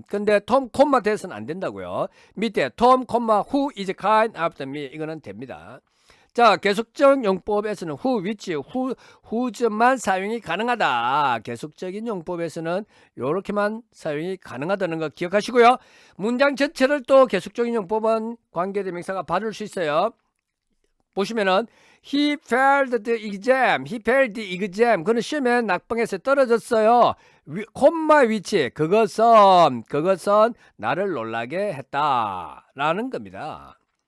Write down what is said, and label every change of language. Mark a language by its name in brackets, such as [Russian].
[Korean] 근데 톰 콤마 that은 안 된다고요. 밑에 톰 콤마 [English] who is kind after me [Korean] 이거는 됩니다. 자, 계속적 용법에서는 who, which, who's만 사용이 가능하다. 계속적인 용법에서는 이렇게만 사용이 가능하다는 거 기억하시고요. 문장 전체를 또 계속적인 용법은 관계대명사가 받을 수 있어요. [English] 보시면은 he failed the exam, he failed the exam. [Korean] 그는 시험에 낙방에서 떨어졌어요. 콤마 which 그것은 나를 놀라게 했다라는 겁니다.